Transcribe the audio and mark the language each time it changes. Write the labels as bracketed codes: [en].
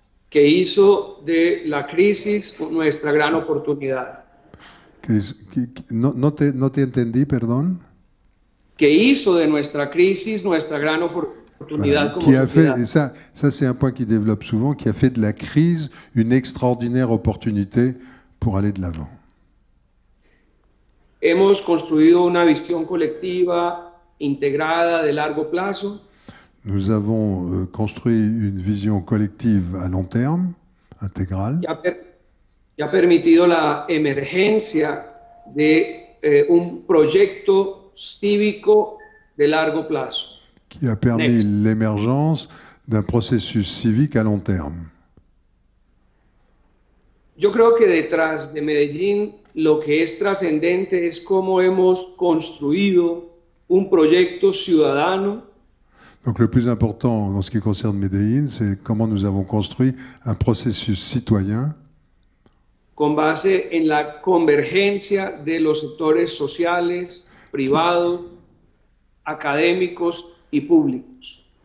[es] Que hizo de la crisis nuestra gran oportunidad. No te entendí, perdón. Que hizo de nuestra crisis nuestra gran oportunidad como [fr] qui a [es] sociedad. [fr] fait, et ça c'est un point qui développe souvent, qui a fait de la crise une extraordinaire opportunité pour aller de l'avant. [es] Hemos construido una visión colectiva integrada de largo plazo. [fr] Nous avons construit une vision collective à long terme, intégrale, [es] que ha permitido la emergencia de un proyecto cívico de largo plazo. [fr] qui a permis l'émergence d'un processus civique à long terme. [es] Yo creo que detrás de Medellín lo que es trascendente es cómo hemos construido un proyecto ciudadano. [fr] Donc le plus important en ce qui concerne Medellín, c'est comment nous avons construit un processus citoyen [es] con base en la convergencia de los sectores sociales, privados, académicos y públicos.